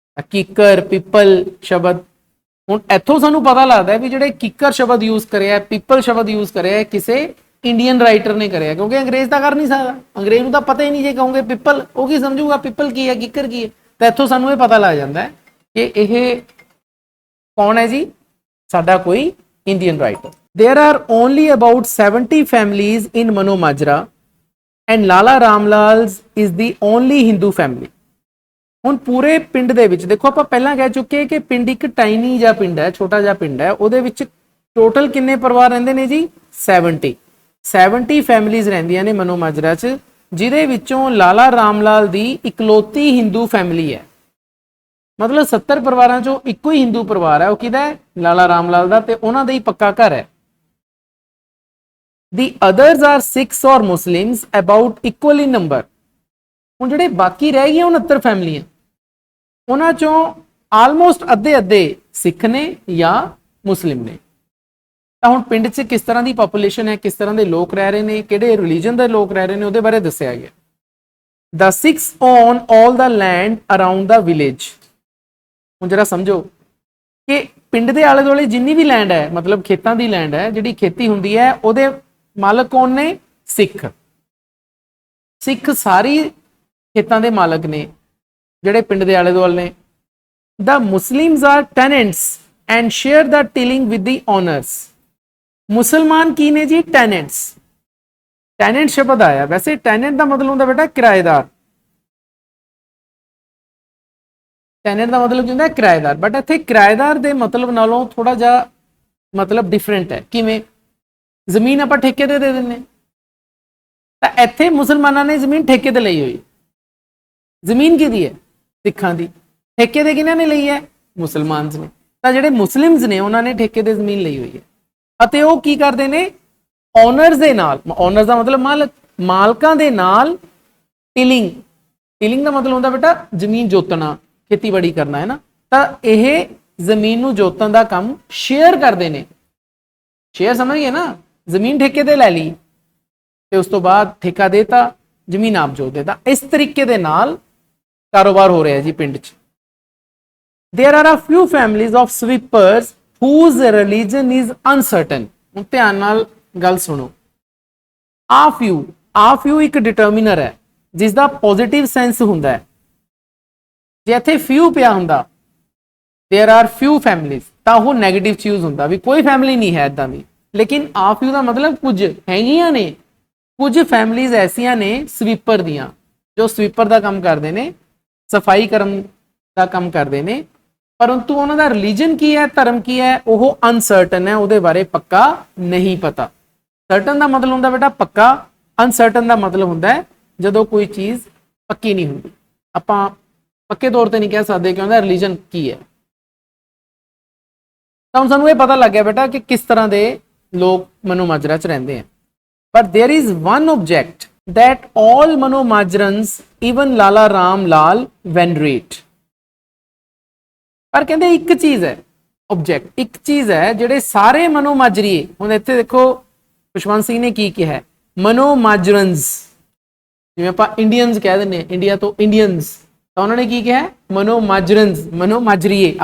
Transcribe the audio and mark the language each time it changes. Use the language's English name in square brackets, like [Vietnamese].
[Punjabi] ਕਿੱਕਰ, ਪਿੱਪਲ ਸ਼ਬਦ, ਹੁਣ ਇੱਥੋਂ ਸਾਨੂੰ ਪਤਾ ਲੱਗਦਾ ਵੀ ਜਿਹੜੇ ਕਿੱਕਰ ਸ਼ਬਦ ਯੂਜ਼ ਕਰਿਆ, ਪਿੱਪਲ ਸ਼ਬਦ ਯੂਜ਼ ਕਰਿਆ, ਕਿਸੇ ਇੰਡੀਅਨ ਰਾਈਟਰ ਨੇ ਕਰਿਆ, ਕਿਉਂਕਿ ਅੰਗਰੇਜ਼ ਤਾਂ ਕਰ ਨਹੀਂ ਸਕਦਾ, ਅੰਗਰੇਜ਼ ਨੂੰ ਤਾਂ ਪਤਾ ਹੀ ਨਹੀਂ ਜੇ ਕਹੋਗੇ ਪਿੱਪਲ, ਉਹ ਕੀ ਸਮਝੂਗਾ ਪਿੱਪਲ ਕੀ ਹੈ, ਕਿੱਕਰ ਕੀ ਹੈ। ਤਾਂ ਇੱਥੋਂ ਸਾਨੂੰ ਇਹ ਪਤਾ ਲੱਗ ਜਾਂਦਾ ਹੈ ਕਿ ਇਹ ਕੌਣ ਹੈ ਜੀ, ਸਾਡਾ ਕੋਈ Indian writer. [English] There are only about 70 families in Mano Majra and Lala Ramlal's is the only Hindu family। [Punjabi] ਹੁਣ ਪੂਰੇ ਪਿੰਡ ਦੇ ਵਿੱਚ ਦੇਖੋ, ਆਪਾਂ ਪਹਿਲਾਂ ਕਹਿ ਚੁੱਕੇ ਕਿ ਪਿੰਡ ਇੱਕ ਟਾਈਨੀ ਜਿਹਾ ਪਿੰਡ ਹੈ, ਛੋਟਾ ਜਿਹਾ ਪਿੰਡ ਹੈ, ਉਹਦੇ ਵਿੱਚ ਟੋਟਲ ਕਿੰਨੇ ਪਰਿਵਾਰ ਰਹਿੰਦੇ ਨੇ ਜੀ, 70 ਫੈਮਿਲੀਜ਼ ਰਹਿੰਦੀਆਂ ਨੇ ਮਨੋ ਮਾਜਰਾ 'ਚ, ਜਿਹਦੇ ਵਿੱਚੋਂ ਲਾਲਾ ਰਾਮਲਾਲ ਦੀ ਇਕਲੌਤੀ ਹਿੰਦੂ ਫੈਮਿਲੀ ਹੈ। ਮਤਲਬ 70 ਪਰਿਵਾਰਾਂ 'ਚੋਂ ਇੱਕੋ ਹੀ ਹਿੰਦੂ ਪਰਿਵਾਰ ਹੈ, ਉਹ ਕਿਹਦਾ ਹੈ, ਲਾਲਾ ਰਾਮਲਾਲ ਦਾ, ਤੇ ਉਹਨਾਂ ਦਾ ਹੀ ਪੱਕਾ ਘਰ ਹੈ। [English] The others are Sikhs or Muslims about equal in number। [Punjabi] ਹੁਣ ਜਿਹੜੇ ਬਾਕੀ ਰਹਿ ਗਈਆਂ 69 ਫੈਮਲੀਆਂ, ਉਹਨਾਂ ਚੋਂ ਆਲਮੋਸਟ ਅੱਧੇ ਸਿੱਖ ਨੇ ਜਾਂ ਮੁਸਲਿਮ ਨੇ। ਤਾਂ ਹੁਣ ਪਿੰਡ 'ਚ ਕਿਸ ਤਰ੍ਹਾਂ ਦੀ ਪੋਪੂਲੇਸ਼ਨ ਹੈ, ਕਿਸ ਤਰ੍ਹਾਂ ਦੇ ਲੋਕ ਰਹਿ ਰਹੇ ਨੇ, ਕਿਹੜੇ ਰਿਲੀਜਨ ਦੇ ਲੋਕ ਰਹਿ ਰਹੇ ਨੇ, ਉਹਦੇ ਬਾਰੇ ਦੱਸਿਆ ਗਿਆ। [English] The Sikhs own all the land around the village। [Punjabi] ਹੁਣ ਜਰਾ ਸਮਝੋ ਕਿ ਪਿੰਡ ਦੇ ਆਲੇ ਦੁਆਲੇ ਜਿੰਨੀ ਵੀ ਲੈਂਡ ਹੈ, ਮਤਲਬ ਖੇਤਾਂ ਦੀ ਲੈਂਡ ਹੈ, ਜਿਹੜੀ ਖੇਤੀ ਹੁੰਦੀ ਹੈ, ਉਹਦੇ ਮਾਲਕ ਕੌਣ ਨੇ, ਸਿੱਖ ਸਾਰੀ ਖੇਤਾਂ ਦੇ ਮਾਲਕ ਨੇ ਜਿਹੜੇ ਪਿੰਡ ਦੇ ਆਲੇ ਦੁਆਲੇ ਨੇ। [English] The Muslims are tenants and share the tilling with the owners। [Punjabi] ਮੁਸਲਮਾਨ ਕੀ ਨੇ ਜੀ, ਟੈਨੈਂਟ ਸ਼ਬਦ ਆਇਆ। ਵੈਸੇ ਟੈਨੈਂਟ ਦਾ ਮਤਲਬ ਹੁੰਦਾ ਬੇਟਾ ਕਿਰਾਏਦਾਰ, ਟੈਨੈਂਟ ਦਾ ਮਤਲਬ ਕੀ ਹੁੰਦਾ, ਕਿਰਾਏਦਾਰ, ਬਟ ਇੱਥੇ ਕਿਰਾਏਦਾਰ ਦੇ ਮਤਲਬ ਨਾਲੋਂ ਥੋੜਾ ਜਿਹਾ ਮਤਲਬ ਡਿਫਰੈਂਟ ਹੈ। ਕਿਵੇਂ, ਜ਼ਮੀਨ ਆਪਾਂ ਠੇਕੇ ਤੇ ਦੇ ਦਿੰਦੇ, ਤਾਂ ਇੱਥੇ ਮੁਸਲਮਾਨਾਂ ਨੇ ਜ਼ਮੀਨ ਠੇਕੇ ਤੇ ਲਈ ਹੋਈ। ਜ਼ਮੀਨ ਕਿਹਦੀ ਹੈ, ਸਿੱਖਾਂ ਦੀ, ਠੇਕੇ ਤੇ ਕਿਹਨਾਂ ਨੇ ਲਈ ਹੈ, ਮੁਸਲਮਾਨ ਨੇ। ਤਾਂ ਜਿਹੜੇ ਮੁਸਲਿਮਸ ਨੇ ਉਹਨਾਂ ਨੇ ਠੇਕੇ ਤੇ ਜ਼ਮੀਨ ਲਈ ਹੋਈ ਹੈ, ਅਤੇ ਉਹ ਕੀ ਕਰਦੇ ਨੇ, ਓਨਰਸ ਦੇ ਨਾਲ, ਓਨਰਸ ਦਾ ਮਤਲਬ ਮਾਲਕ, ਮਾਲਕਾਂ ਦੇ ਨਾਲ ਟਿਲਿੰਗ ਦਾ ਮਤਲਬ ਹੁੰਦਾ ਬੇਟਾ ਜ਼ਮੀਨ ਜੋਤਣਾ, ਖੇਤੀਬਾੜੀ ਕਰਨਾ ਹੈ ਨਾ। ਤਾਂ ਇਹ ਜ਼ਮੀਨ ਨੂੰ ਜੋਤਣ ਦਾ ਕੰਮ ਸ਼ੇਅਰ ਕਰਦੇ ਨੇ। ਸ਼ੇਅਰ ਸਮਝ ਗਏ ਨਾ, ਜ਼ਮੀਨ ਠੇਕੇ ਤੇ ਲੈ ਲਈ ਤੇ ਉਸ ਤੋਂ ਬਾਅਦ ਠੇਕਾ ਦੇਤਾ, ਜ਼ਮੀਨ ਆਪ ਜੋਤ ਦੇਤਾ। ਇਸ ਤਰੀਕੇ ਦੇ ਨਾਲ ਕਾਰੋਬਾਰ ਹੋ ਰਿਹਾ ਜੀ ਪਿੰਡ 'ਚ। [English] There are a few families of sweepers whose religion is uncertain। [Punjabi] ਹੁਣ ਧਿਆਨ ਨਾਲ ਗੱਲ ਸੁਣੋ। ਆ ਫਿਊ ਇੱਕ ਡਿਟਰਮੀਨਰ ਹੈ ਜਿਸ ਦਾ ਪੋਜ਼ਿਟਿਵ ਸੈਂਸ ਹੁੰਦਾ ਹੈ। ਜੇ ਇੱਥੇ ਫਿਊ ਪਿਆ ਹੁੰਦਾ, [English] there are few families, [Punjabi] ਤਾਂ ਉਹ ਨੈਗੇਟਿਵ ਚੀਜ਼ ਹੁੰਦਾ ਵੀ ਕੋਈ ਫੈਮਿਲੀ ਨਹੀਂ ਹੈ ਇਦਾਂ ਦੀ। ਲੇਕਿਨ ਆ ਫਿਊ ਦਾ ਮਤਲਬ ਕੁਝ ਹੈਗੀਆਂ ਨੇ, ਕੁਝ ਫੈਮਲੀਜ਼ ਐਸੀਆਂ ਨੇ ਸਵੀਪਰ ਦੀਆਂ, ਜੋ ਸਵੀਪਰ ਦਾ ਕੰਮ ਕਰਦੇ ਨੇ, ਸਫਾਈ ਕਰਨ ਦਾ ਕੰਮ ਕਰਦੇ ਨੇ, ਪਰੰਤੂ ਉਹਨਾਂ ਦਾ ਰਿਲੀਜਨ ਕੀ ਹੈ, ਧਰਮ ਕੀ ਹੈ, ਉਹ ਅਨਸਰਟਨ ਹੈ, ਉਹਦੇ ਬਾਰੇ ਪੱਕਾ ਨਹੀਂ ਪਤਾ। ਸਰਟਨ ਦਾ ਮਤਲਬ ਹੁੰਦਾ ਬੇਟਾ ਪੱਕਾ, ਅਨਸਰਟਨ ਦਾ ਮਤਲਬ ਹੁੰਦਾ ਹੈ ਜਦੋਂ ਕੋਈ ਚੀਜ਼ ਪੱਕੀ ਨਹੀਂ ਹੁੰਦੀ। ਆਪਾਂ ਪੱਕੇ ਤੌਰ ਤੇ ਨਹੀਂ ਕਹਿ ਸਕਦੇ ਕਿ ਉਹਦਾ ਰਿਲੀਜਨ ਕੀ ਹੈ। ਤਾਂ ਹੁਣ ਸਾਨੂੰ ਇਹ ਪਤਾ ਲੱਗ ਗਿਆ ਬੇਟਾ ਕਿ ਕਿਸ ਤਰ੍ਹਾਂ ਦੇ ਲੋਕ ਮਨੋ ਮਾਜਰਾ 'ਚ ਰਹਿੰਦੇ ਆ। [English] But there is one object that all Mano Majrans, even Lala Ram Lal, venerate। [Punjabi] ਪਰ ਕਹਿੰਦੇ ਇੱਕ ਚੀਜ਼ ਹੈ, ਆਬਜੈਕਟ ਇੱਕ ਚੀਜ਼ ਹੈ ਜਿਹੜੇ ਸਾਰੇ ਮਨੋ ਮਾਜਰੀਏ, ਹੁਣ ਇੱਥੇ ਦੇਖੋ ਖੁਸ਼ਵੰਤ ਸਿੰਘ ਨੇ ਕੀ ਕਿਹਾ, ਮਨੋ ਮਾਜਰਨਸ, ਜਿਵੇਂ ਆਪਾਂ ਇੰਡੀਅਨਸ ਕਹਿ ਦਿੰਦੇ, ਇੰਡੀਆ ਤੋਂ ਇੰਡੀਅਨਸ, ਤਾਂ ਉਹਨਾਂ ਨੇ ਕੀ ਕਿਹਾ, ਮਨੋ ਮਾਜਰਨਸ, ਮਨੋ ਮਾਜਰੀਏ।